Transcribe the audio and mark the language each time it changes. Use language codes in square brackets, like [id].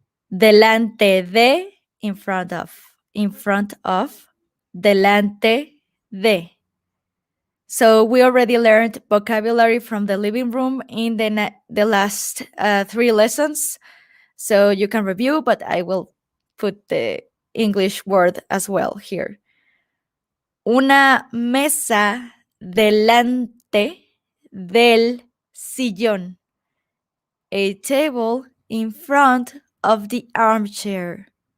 [es] Delante de, [en] in front of, [es] delante de. [en] So we already learned vocabulary from the living room in the last 3 lessons. So you can review, but I will put the English word as well here. [es] Una mesa delante del sillón. [en] A table in front of the armchair.